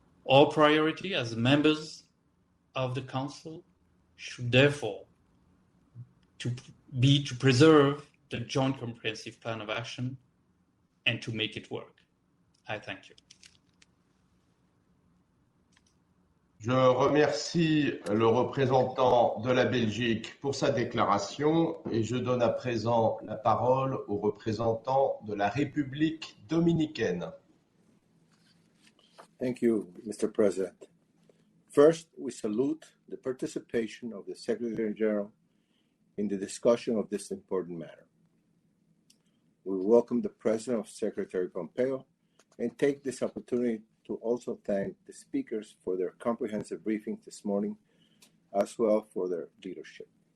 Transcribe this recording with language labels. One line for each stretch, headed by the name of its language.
English: Our priority as members of the Council should therefore be to preserve the Joint Comprehensive Plan of Action and to make it work. I thank you.
French: Je remercie le représentant de la Belgique pour sa déclaration et je donne à présent la parole au représentant de la République dominicaine.
English: Thank you, Mr. President. First, we salute the participation of the Secretary General in the discussion of this important matter. We welcome the presence of Secretary Pompeo and take this opportunity to also thank the speakers for their comprehensive briefing this morning, as well for their leadership.